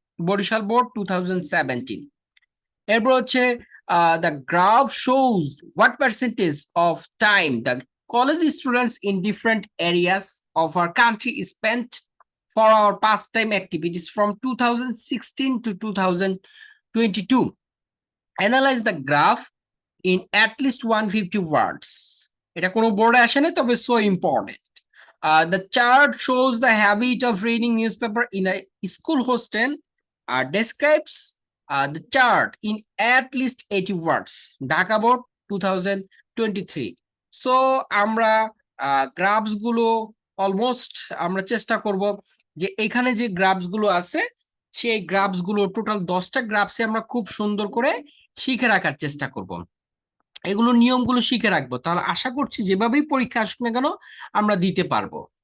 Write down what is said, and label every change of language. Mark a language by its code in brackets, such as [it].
[en] Borishal Board 2017. [bn] এরপর হচ্ছে [en] the graph shows what percentage of time the college students in different areas of our country spent for our pastime activities from 2016 to 2022. Analyze the graph in at least 150 words. [bn] এটা কোনো বোর্ডে আসে না, তবে [en] so important. The chart shows the habit of reading newspaper in a school hostel. Describes the chart in at least 80 words. Dhaka Board 2023. [bn] So আমরা grasp গুলো almost আমরা চেষ্টা করব যে এখানে যে গ্রাফস গুলো আছে সেই গ্রাফস গুলো টোটাল 10টা গ্রাফসে আমরা খুব সুন্দর করে শিখে রাখার চেষ্টা করব, এগুলো নিয়মগুলো শিখে রাখবো, তাহলে আশা করছি যেভাবেই পরীক্ষা আসুক না কেন আমরা দিতে পারবো।